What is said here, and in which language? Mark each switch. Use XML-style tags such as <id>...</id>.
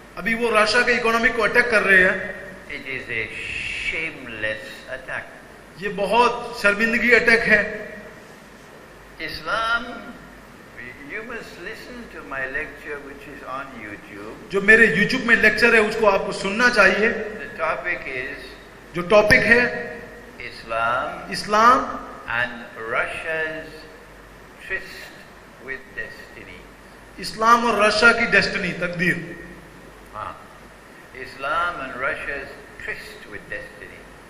<hi>अभी वो रशिया के इकोनॉमी को अटैक कर रहे हैं।</hi> <en>It is a shameless attack.</en> <hi>ये बहुत शर्मिंदगी अटैक है।</hi> <en>Islam, you must listen to my lecture which is on YouTube.</en> <hi>जो मेरे YouTube में लेक्चर है उसको आपको सुनना चाहिए।</hi> <en>The topic is</en> <hi>जो टॉपिक है</hi> <en>Islam</en> <hi>Islam</hi> <en>and Russia's tryst with destiny.</en> <hi>इस्लाम और रशिया की डेस्टिनी, तकदीर।</hi> <en>Islam and Russia's tryst with destiny.</en>